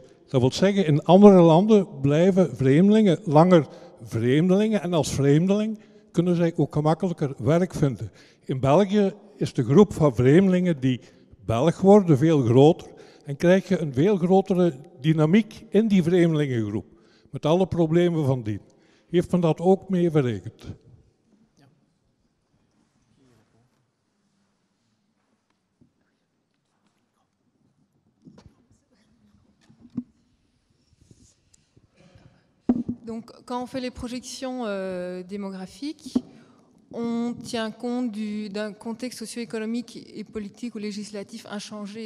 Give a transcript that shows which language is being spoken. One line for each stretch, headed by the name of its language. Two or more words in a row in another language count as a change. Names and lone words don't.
Dutch: Dat wil zeggen, in andere landen blijven vreemdelingen langer vreemdelingen en als vreemdeling kunnen zij ook gemakkelijker werk vinden. In België is de groep van vreemdelingen die Belg worden veel groter en krijg je een veel grotere dynamiek in die vreemdelingengroep, met alle problemen van dien. Heeft men dat ook mee berekend?
French: Donc, quand on fait les projections démographiques, on tient compte d'un contexte socio-économique et politique ou législatif inchangé.